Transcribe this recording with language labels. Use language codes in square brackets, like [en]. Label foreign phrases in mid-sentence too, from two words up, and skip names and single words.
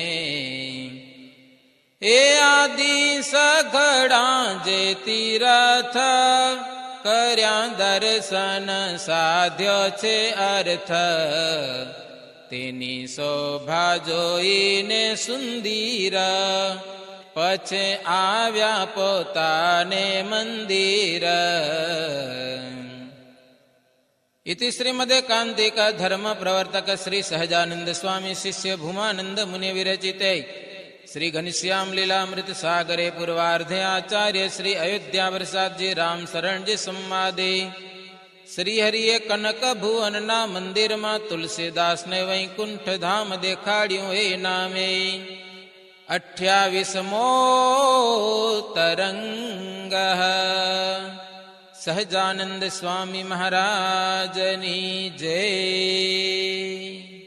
[gu] એ આદિ સઘળા જે તીરથ, કર્યા દર્શન સાધ્યો છે અર્થ. તેની શોભા જોઈને સુંદર, પછી આવ્યા પોતાને મંદિર. [sa] इति श्रीमदेकान्तिक धर्म प्रवर्तक श्री सहजानंद स्वामी शिष्य भूमानंद मुनि विरचिते श्री घनश्याम लीलामृत सागरे पूर्वार्धे आचार्य श्री अयोध्या प्रसाद जी राम शरण जी संवादे. [gu] શ્રી હરિએ કનક ભુવનના મંદિરમાં તુલસીદાસને વૈકુંઠ ધામ દેખાડ્યું એ નામે. 28મો तरंग. સહજાનંદ સ્વામી મહારાજની જય.